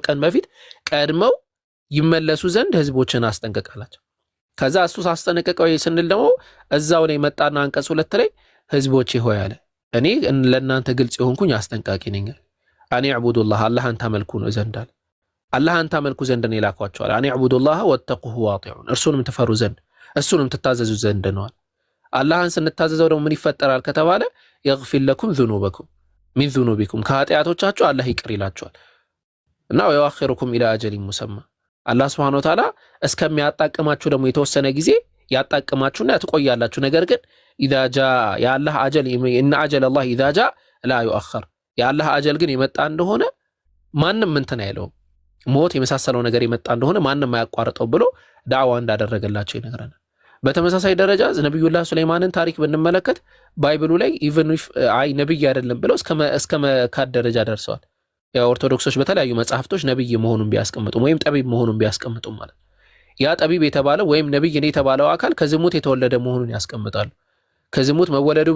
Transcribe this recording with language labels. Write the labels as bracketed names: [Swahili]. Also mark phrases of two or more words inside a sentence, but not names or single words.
[Amharic] ቀን በፊት ቀድመው ይመለሱ ዘንድ ህዝቦችን አስጠንቀቃላቸው። ከዛ እሱ ሳስጠነቀቀው ስንል ደግሞ እዛው ላይ መጣና አንቀጽ 2 ላይ ህዝቦቼ ሆይ አለ እኔ ለእናንተ ግልጽ የሆንኩኝ አስጠንቃቂ ነኝ። [Arabic] أن يعبدوا الله [Amharic] አላህን ታመልኩ ነው ዘንድ አለ። አላህን ታመልኩ ዘንድ ነው የላኳቸዋል። [Arabic] أن يعبدوا الله واتقوه وأطيعون [Amharic] እርሱንም ትፈሩ ዘንድ እሱንም ትታዘዙ ዘንድ ነው። አላህን ስንታዘዘው ደግሞ ምን ይፈጠራል ከተባለ يغفر [Arabic] لكم ذنوبكم من ذنوبكم [Amharic] ከኃጢአቶቻችሁ አላህ ይቅር ይላችኋል እና [Arabic] ويؤخركم الى اجل مسمى [Amharic] አላህ [Arabic] سبحانه وتعالى [Amharic] እስከሚያጣቅማችሁ ደግሞ የተወሰነ ጊዜ ያጣቅማችሁና ትቆያላችሁ። ነገር ግን [Arabic] اذا جاء يا الله اجل ان اجل الله اذا جاء لا يؤخر [Amharic] የአላህ አጀል ግን የመጣ እንደሆነ ማንንም እንትን አይለው ሞት የመሳሰለው ነገር የመጣ እንደሆነ ማንንም አያቋርጠው ብሎ ዳዕዋ እንዳደረገላቸው ይነግረናል። በተመሳሳይ ደረጃ ነብዩላህ ሱለይማንን ታሪክ ብንመለከት ባይብሉ ላይ [English] even if I [Amharic] ነብይ አይደለም ብለው እስከ መካድ ደረጃ ደርሰዋል። ኦርቶዶክሶች በተለያዩ መጽሐፍቶች ነብይ መሆኑን ቢያስቀምጡም ወይም ጠቢብ መሆኑን ቢያስቀምጡም ማለት ያ ጠቢብ የተባለው ወይም ነብይ ነው የተባለው አካል ከዝሙት የተወለደ መሆኑን ያስቀምጣሉ። ከዝሙት መወለዱ